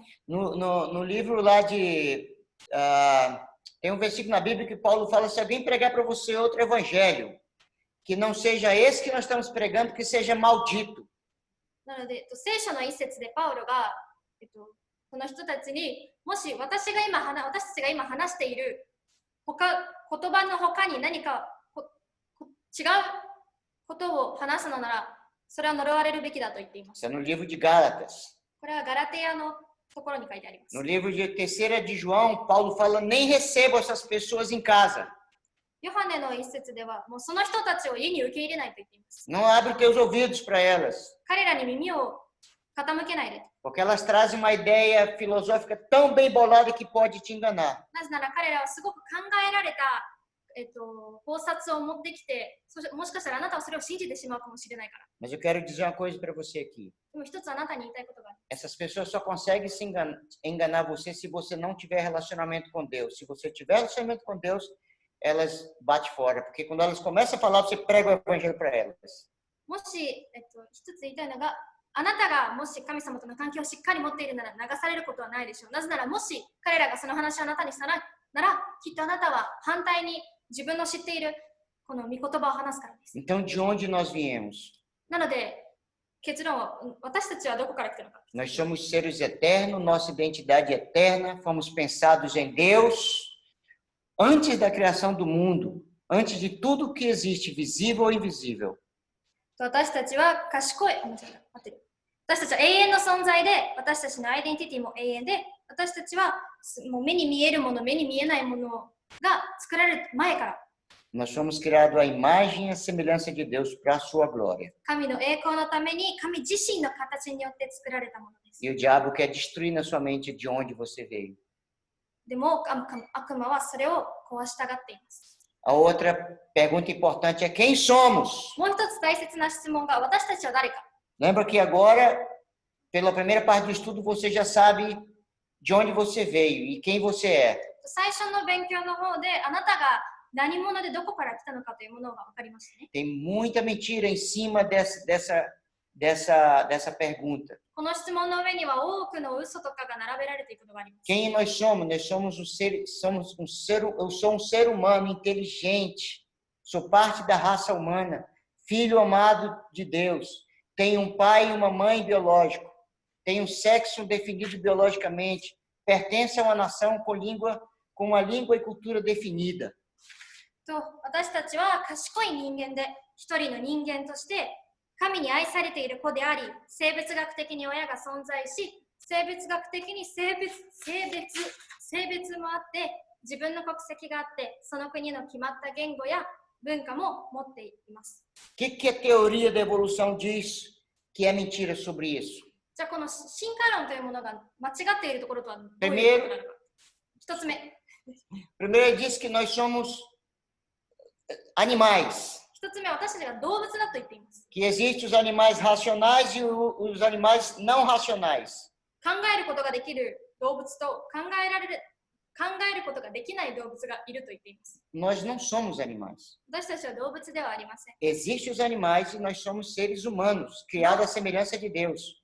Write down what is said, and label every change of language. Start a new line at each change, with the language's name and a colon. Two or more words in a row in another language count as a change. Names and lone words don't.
Portuguese: No livro lá de... tem um versículo na Bíblia que Paulo fala, se alguém pregar para você outro evangelho, que não seja esse que nós estamos pregando, que seja maldito.
Japanese: なので、聖書の一節でパウロが、この人たちに、もし私たちが今話している言葉の他に何か違うことを話すのなら、それは呪われるべきだと言っています。
Portuguese: Isso é no livro de Gálatas.
Japanese: これはガラテヤのところに書いてあります。
Portuguese: No livro de 3 de João, Paulo fala, nem receba essas pessoas em casa.
Japanese: ヨハネの一節では、もうその人たちを家に受け入れないと言っています。
Portuguese: Não abre teus ouvidos para elas.
Japanese: 彼らに耳を傾けないで。
Portuguese: Porque elas trazem uma ideia filosófica tão bem bolada que pode te enganar.
Japanese: なぜなら彼らはすごく考えられた、考察を持ってきて、もしかしたらあなたはそれを信じてしまうかもしれないから。
Portuguese: Mas eu quero dizer uma coisa para você aqui.
Japanese: でも一つあなたに言いたいことがある。
Portuguese: Essas pessoas só conseguem enganar você se você não tiver relacionamento com Deus. Se você tiver relacionamento com Deus, elas batem fora. Porque quando elas começam a falar, você prega o evangelho para elas.
Japanese: もし、一つ言いたいのが、あなたがもし神様との関係をしっかり持っているなら流されることはないでしょう。なぜならもし彼らがその話をあなたにしたなら、きっとあなたは反対に自分の知っているこの御言葉を話すからです。
Portuguese: Então, de onde nós viemos?
Japanese: なので、結論は私たちはどこから来たのか。
Portuguese: Nós somos seres eternos, nossa identidade é eterna, fomos pensados em Deus antes da criação do mundo, antes de tudo que existe, visível ou invisível.
Japanese: 私たちは賢い。私たちは永遠の存在で、私たちのアイデンティティも永遠で、私たちはもう目に見えるもの、目に見えないものが作られる前から。
Portuguese: Nós fomos criados à imagem e à semelhança de Deus para a sua glória.
Japanese: 神の栄光のために神自身の形によって作られたものです。
Portuguese: E o diabo quer destruir na sua mente de onde você veio.
Japanese: でも悪魔はそれを壊したがっています。
Portuguese: A outra pergunta importante é quem somos?
Japanese: もう一つ大切な質問が私たちは誰か。
Portuguese: Lembra que agora, pela primeira parte do estudo, você já sabe de onde você veio e quem você é.
Japanese: 最初の勉強の方であなたが何者でどこから来たのかというものが分かりましたね。
Portuguese: Tem muita mentira em cima dessa pergunta.
Japanese: この質問の上には多くの嘘とかが並べられていることがあります。
Portuguese: Quem nós somos? Nós somos eu sou um ser humano inteligente, sou parte da raça humana, filho amado de Deus, tenho um pai e uma mãe biológico, tenho um sexo definido biologicamente, pertence a uma nação com uma língua e cultura definida.
Japanese: 私たちは賢い人間で一人の人間として神に愛されている子であり、生物学的に親が存在し、生物学的に性別もあって、自分の国籍があって、その国の決まった言語や文化も持っています。
Portuguese: O que a teoria da evolução diz que é mentira sobre isso?
Japanese: じゃあこの進化論というものが間違っているところとはどういうことなのか。一つ目。
Portuguese: Primeiro, diz que nós somos animais.
Japanese: 一つ目は私たちが動物だと言っています。
Portuguese: Que existem os animais racionais e os animais não racionais.
Japanese: 考えることができる動物と考えることができない動物がいると言っています。
Portuguese: Nós não somos animais.
Japanese: 私たちは動物ではありません。
Portuguese: Existem os animais e nós somos seres humanos, criados à semelhança de Deus.